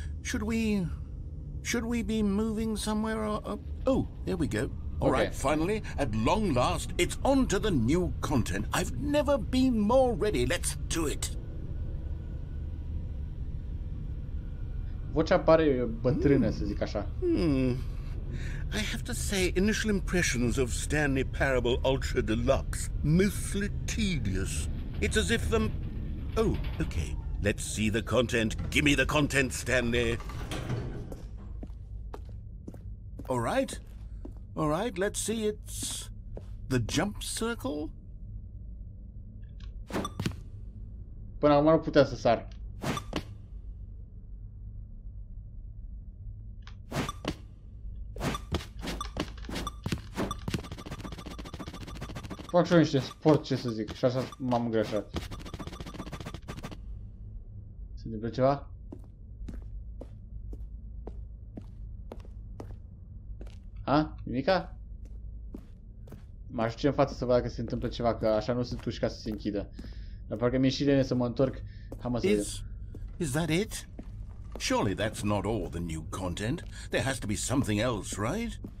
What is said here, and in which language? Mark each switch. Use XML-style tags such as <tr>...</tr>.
<en>Should we be moving somewhere or oh, there we go. All right, finally, at long last, it's on to the new content. I've never been more ready. Let's do it.</en> <ro>Vocea pare bătrână, să zic așa.</ro> <en>I have to say, initial impressions of Stanley Parable Ultra Deluxe, mostly tedious. It's as if them... Oh, okay. Let's see the content. Give me the content, Stanley. All right. All right, let's see. It's the jump circle.</en> <ro>Până acum nu putea să sar. Fac și eu niște sport, ce să zic, și așa m-am îngrășat. Se întâmplă ceva? A? Nimica? Mă ajunge în față să văd dacă se întâmplă ceva, că așa nu sunt uși ca să se închidă. Dar parcă mi-e și lene să mă întorc. Hai mă să vedem.</ro> <en>Is that it? Surely that's not all the new content. There has to be something else, right?</en>